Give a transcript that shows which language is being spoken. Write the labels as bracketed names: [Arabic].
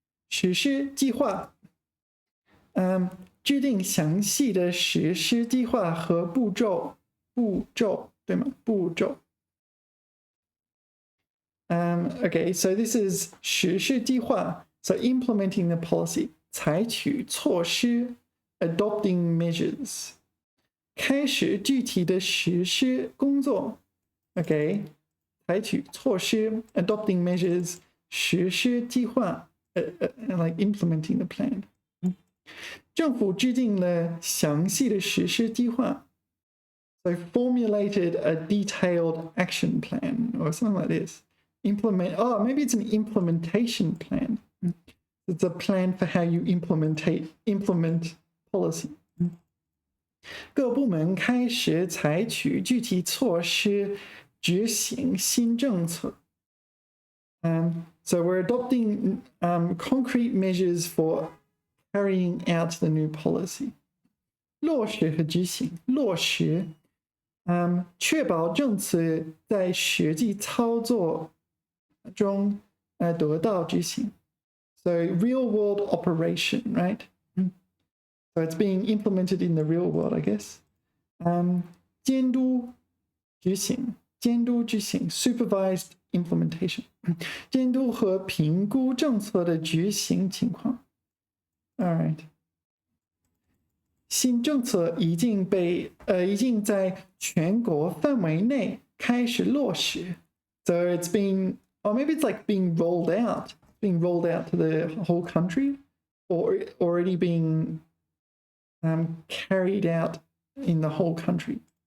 [Chinese] 实施计划，制定详细的实施计划和步骤，对吗？步骤。 [English] Okay, so this is 实施计划 so implementing the policy, 采取措施 adopting measures. [Chinese] 开始具体的实施工作 ，OK， 采取措施 [English] adopting measures [Chinese] 实施计划 [English] like implementing the plan。 [Chinese] 政府制定了详细的实施计划 [English] ，so formulated a detailed action plan or something like this. Maybe it's an implementation plan. It's a plan for how you implement policy. [Chinese] 各部门开始采取具体措施执行新政策。 [English] So we're adopting concrete measures for carrying out the new policy. [Chinese] 落实和执行，落实，确保政策在实际操作中得到执行。 [English] So real world operation, right? So it's being implemented in the real world, I guess. [Chinese] 监督执行 [English] supervised implementation. [Chinese] 监督和评估政策的执行情况。 [English] All right. [Chinese] 新政策已经在全国范围内开始落实。 [English] So it's being, or maybe it's like being rolled out to the whole country, or already being carried out in the whole country.